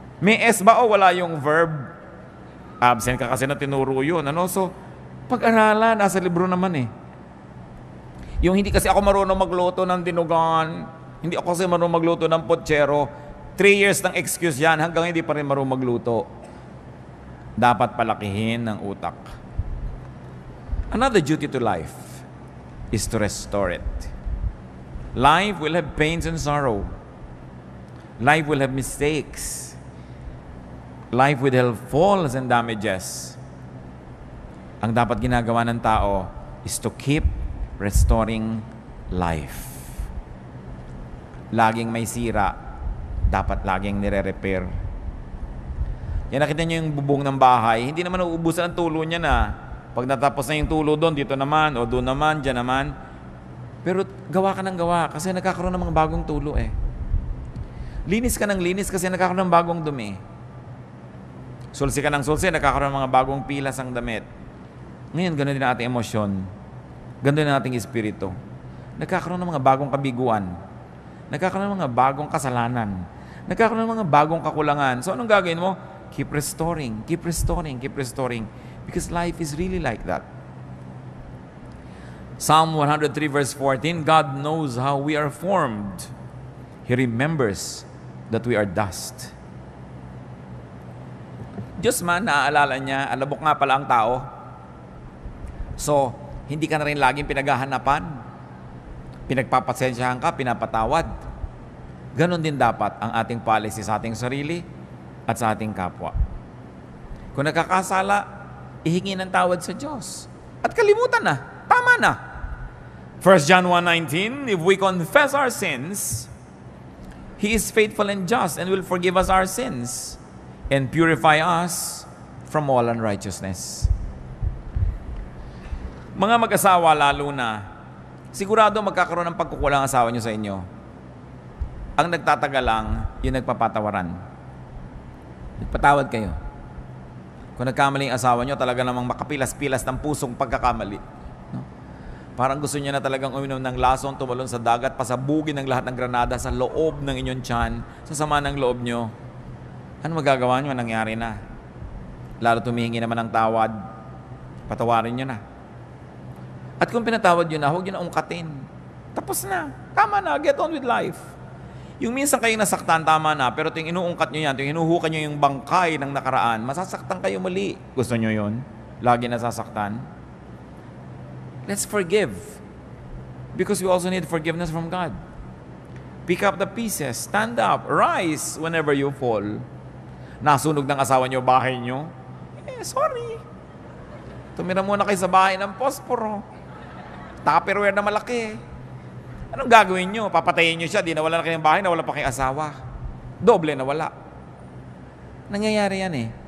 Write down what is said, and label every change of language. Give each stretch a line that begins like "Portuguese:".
Filipino: May S ba o wala yung verb? Absent ka kasi na tinuro yun. Ano? So, pag-aralan, nasa libro naman eh. Yung hindi kasi ako marunong magluto ng dinugan, hindi ako kasi marunong magluto ng potsero, 3 years ng excuse yan, hanggang hindi pa rin marunong magluto. Dapat palakihin ng utak.
English: Another duty to life is to restore it. Life will have pains and sorrow. Life will have mistakes. Life will have falls and damages.
Filipino: Ang dapat ginagawa ng tao
English: is to keep restoring life.
Filipino: Laging may sira, dapat laging nire-repair. Yan, nakita nyo yung bubong ng bahay, hindi naman uubusan ang tulo niya na. Pag natapos na yung tulo doon, dito naman, o doon naman, dyan naman. Pero gawa ka ng gawa kasi nagkakaroon ng mga bagong tulo eh. Linis ka ng linis kasi nagkakaroon ng bagong dumi. Sulsi ka ng sulsi, nagkakaroon ng mga bagong pilas ang damit. Ngayon, ganoon din ang ating emosyon. Ganoon din ang ating espiritu. Nagkakaroon ng mga bagong kabiguan. Nagkakaroon ng mga bagong kasalanan. Nagkakaroon ng mga bagong kakulangan. So, anong gagawin mo?
English: Keep restoring, keep restoring, keep restoring. Because life is really like that. Psalm 103 verse 14, God knows how we are formed. He remembers that we are dust.
Filipino: Diyos man, naaalala niya, alabok nga pala ang tao. So, hindi ka na rin laging pinaghahanapan. Pinagpapasensyahan ka, pinapatawad. Ganon din dapat ang ating policy sa ating sarili at sa ating kapwa. Kung nakakasala, ihingi ng tawad sa Diyos. At kalimutan na. Tama na.
English: 1 John 1:19, if we confess our sins, He is faithful and just and will forgive us our sins and purify us from all unrighteousness.
Filipino: Mga mag-asawa lalo na, sigurado magkakaroon ng pagkukulang asawa nyo sa inyo. Ang nagtatagal lang, yung nagpapatawaran. Nagpatawad kayo. Kung nagkamali ang asawa nyo, talaga namang makapilas-pilas ng pusong pagkakamali. No? Parang gusto niya na talagang uminom ng lason, tumalon sa dagat, pasabugin ng lahat ng granada sa loob ng inyong tiyan, sa sama ng loob nyo. Ano magagawa nyo? Nangyari na. Lalo tumihingi naman ng tawad, patawarin nyo na. At kung pinatawad nyo na, huwag nyo na ungkatin. Tapos na. Tama na.
English: Get on with life.
Filipino: Yung minsan kayong nasaktan, tama na. Pero yung inuungkat nyo yan, yung hinuhukan nyo yung bangkay ng nakaraan, masasaktan kayo muli. Gusto nyo yun? Lagi nasasaktan?
English: Let's forgive. Because we also need forgiveness from God. Pick up the pieces. Stand up. Rise whenever you fall.
Filipino: Nasunog ng asawa nyo, bahay nyo. Sorry. Tumira muna kayo sa bahay ng posporo. Tupperware na malaki. Anong gagawin nyo? Papatayin nyo siya, di nawala na kayong bahay, nawala pa kayong asawa. Doble nawala. Nangyayari yan eh.